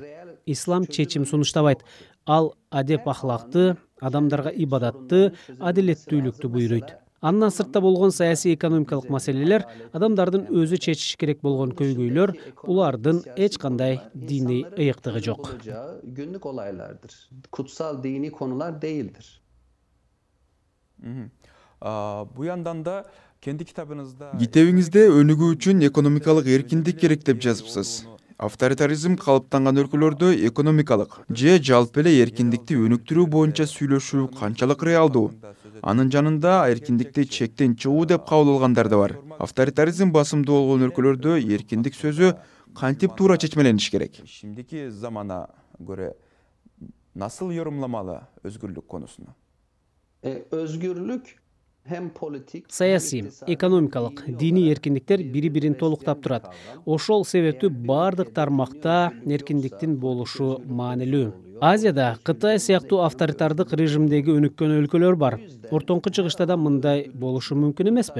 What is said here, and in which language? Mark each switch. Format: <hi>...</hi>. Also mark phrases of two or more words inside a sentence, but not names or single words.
<ky>Ислам чечим сунуштабайт. Ал адеп ахлакты, адамдарга ибадатты, адилеттүүлүктү буйруйт. Андан сыртта болгон саясий экономикалык маселелер, адамдардын өзү чечиши керек болгон көйгөйлөр, булардын эч кандай диний ыйыктыгы жок.</ky> <tr>Günlük olaylardır. Kutsal dini konular değildir. Bu yandan da kendi kitabınızda</tr> <ky>Китебиңизде өнүгүү үчүн экономикалык эркиндик керек деп жазыпсыз. Авторитаризм калыптанган өлкөлөрдө экономикалык же жалпы эле эркиндикти өнүктүрүү боюнча сүйлөшүү канчалык реалдуу? Анын жанында эркиндикти чектен чыгуу деп кабыл алгандар да бар. Авторитаризм басымдуу болгон өлкөлөрдө эркиндик сөзү кантип туура чечмелениш керек?</ky> <tr>Şimdiki zamana göre nasıl yorumlamalı özgürlük konusunu? Özgürlük hem politik,</tr> <ky>Саясий, экономикалык, диний эркиндиктер бири-бирин толуктап турат. Ошол себептүү бардык тармакта эркиндиктин болушу маанилүү. Азияда Кытай сыяктуу авторитардык режимдеги өнүккөн өлкөлөр бар. Ортоңку чыгышта да мындай болушу мүмкүн эмеспи?</ky>